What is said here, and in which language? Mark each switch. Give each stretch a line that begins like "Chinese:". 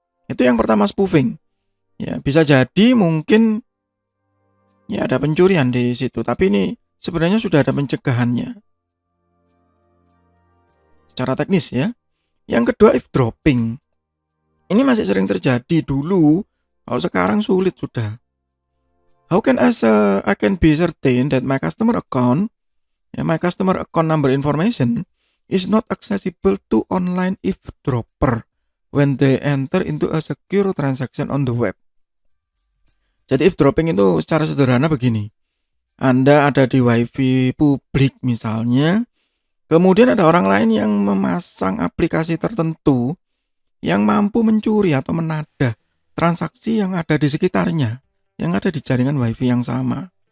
Indonesian: Itu yang pertama, spoofing. Ya, bisa jadi mungkin ya ada pencurian di situ, tapi ini sebenarnya sudah ada pencegahannya secara teknis ya. Yang kedua, eavesdropping. Ini masih sering terjadi dulu, kalau sekarang sulit sudah.
English: How can I can be certain that my customer account number information is not accessible to online eavesdropper when they enter into a secure transaction on the web.
Indonesian: Jadi eavesdropping itu secara sederhana begini. Anda ada di wifi publik misalnya, kemudian ada orang lain yang memasang aplikasi tertentu yang mampu mencuri atau menadah transaksi yang ada di sekitarnya, yang ada di jaringan wifi yang sama.